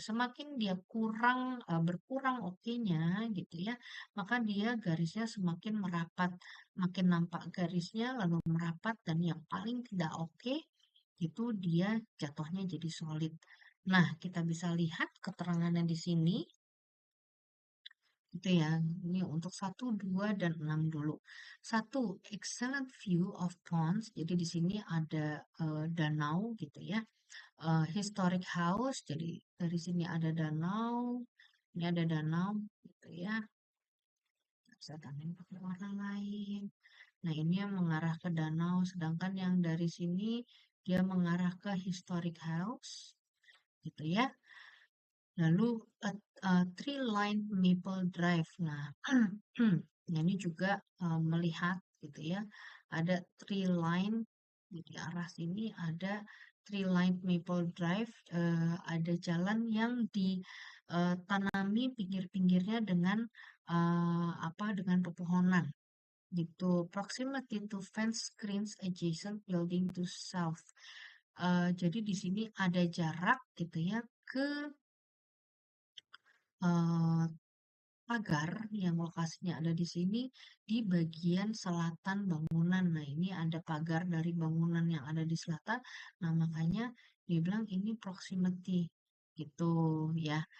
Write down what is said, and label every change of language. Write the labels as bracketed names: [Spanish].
[Indonesian] Semakin dia berkurang oke-nya gitu ya, maka dia garisnya semakin merapat, makin nampak garisnya lalu merapat dan yang paling tidak oke itu dia jatuhnya jadi solid. Nah, kita bisa lihat keterangannya di sini itu ya. Ini untuk 1, 2, dan 6 dulu. [English] 1, excellent view of ponds. [Indonesian] Jadi di sini ada danau gitu ya. Historic house. Jadi dari sini ada danau. Ini ada danau gitu ya. Bisa tambahin pakai warna lain. Nah, ini yang mengarah ke danau, sedangkan yang dari sini dia mengarah ke historic house, gitu ya. Lalu Tree Line Maple Drive. Nah, ini juga melihat gitu ya, ada tree line di arah sini ada Tree Line Maple Drive, ada jalan yang ditanami pinggir-pinggirnya dengan dengan pepohonan gitu. [English] Proximity to fence screens adjacent building to south. [Indonesian] Jadi di sini ada jarak gitu ya ke eh, pagar yang lokasinya ada di sini di bagian selatan bangunan. Nah, ini ada pagar dari bangunan yang ada di selatan. Nah, makanya dia bilang ini proximity gitu ya.